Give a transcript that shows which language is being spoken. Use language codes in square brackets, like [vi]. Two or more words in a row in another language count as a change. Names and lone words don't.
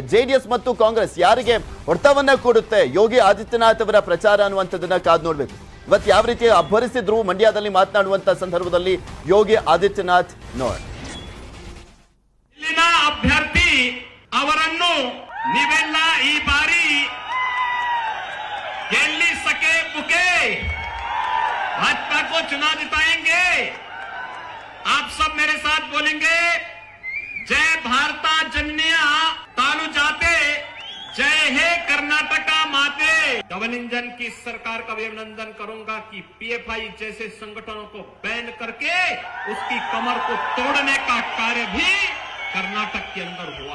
[kn] JDS ಮತ್ತು ಕಾಂಗ್ರೆಸ್ ಯಾರಿಗೆ ಹೊಡೆತವನ್ನ ಕೊಡುತ್ತೆ ಯೋಗಿ ಆದಿತ್ಯನಾಥ್ ಅವರ ಪ್ರಚಾರ ಅನ್ನುವಂಥದ್ದನ್ನ ಕಾದು ನೋಡ್ಬೇಕು. ಇವತ್ತು ಯಾವ ರೀತಿ ಅಬ್ಬರಿಸಿದ್ರು ಮಂಡ್ಯದಲ್ಲಿ ಮಾತನಾಡುವಂತ ಸಂದರ್ಭದಲ್ಲಿ ಯೋಗಿ ಆದಿತ್ಯನಾಥ್ ನೋಡಿ. ಇಲ್ಲಿನ ಅಭ್ಯರ್ಥಿ ಅವರನ್ನು ನೀವೆಲ್ಲ ಈ ಬಾರಿ ಗೆಲ್ಲಿಸಕ್ಕೆ ಬುಕೆ [hi] भाजपा को चुनाव जिताएंगे. आप सब मेरे साथ बोलेंगे, [kn] ಜಯ ಭಾರತ ಜನನಿಯ ತಾಲು ಜಾತೆ, ಜಯ ಹೇ ಕರ್ನಾಟಕ ಮಾತೆ. [en] double engine [hi] की सरकार का भी अभिनंदन करूंगा कि PFI जैसे संगठनों को बैन करके उसकी कमर को तोड़ने का कार्य भी कर्नाटक के अंदर हुआ.